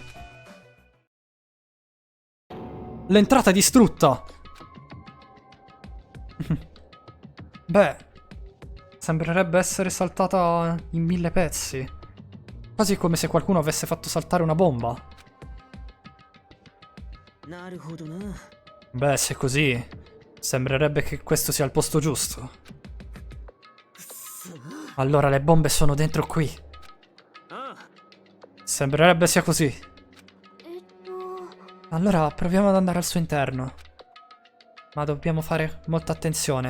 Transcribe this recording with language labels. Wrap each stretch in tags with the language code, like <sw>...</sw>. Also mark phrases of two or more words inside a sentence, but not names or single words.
<it>L'entrata è distrutta! Beh, sembrerebbe essere saltata in 1000 pezzi. Quasi come se qualcuno avesse fatto saltare una bomba.</it> <ja>なるほどな。</ja> <it>Beh, se è così, sembrerebbe che questo sia il posto giusto. Allora le bombe sono dentro qui. ああ、 Sembrerebbe sia così. えっと Allora proviamo ad andare al suo interno. Ma dobbiamo fare molta attenzione.</it>